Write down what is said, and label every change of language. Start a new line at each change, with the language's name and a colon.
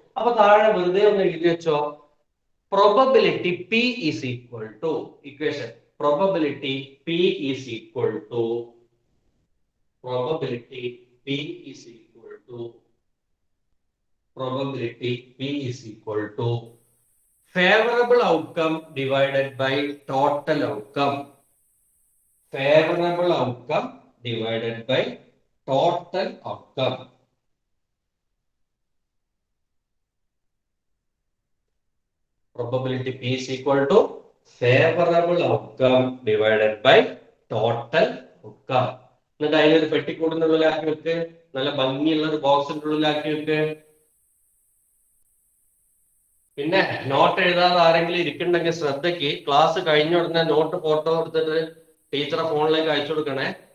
Malayalam: അപ്പൊ താഴെ വെറുതെ ഒന്ന് എഴുതി വെച്ചോ, probability P is equal to, equation probability P is equal to, probability P is equal to, probability P is equal to
English: favorable outcome divided by total outcome. Favorable outcome divided by total outcome. Probability P is equal to favorable outcome divided by total outcome.
Malayalam: എന്നിട്ട് അതിനൊരു പെട്ടിക്കൂടിന്റെ ഉള്ളിലാക്കി വെക്ക്, നല്ല ഭംഗിയുള്ള ഒരു ബോക്സിന്റെ ഉള്ളിലാക്കി വെക്ക്. പിന്നെ not എഴുതാതെ ആരെങ്കിലും ഇരിക്കുന്നുണ്ടെങ്കിൽ ശ്രദ്ധയ്ക്ക്, ക്ലാസ് കഴിഞ്ഞ ഉടനെ നോട്ട് ഫോട്ടോ എടുത്തിട്ട് ടീച്ചറെ ഫോണിലേക്ക് അയച്ചു കൊടുക്കണേ.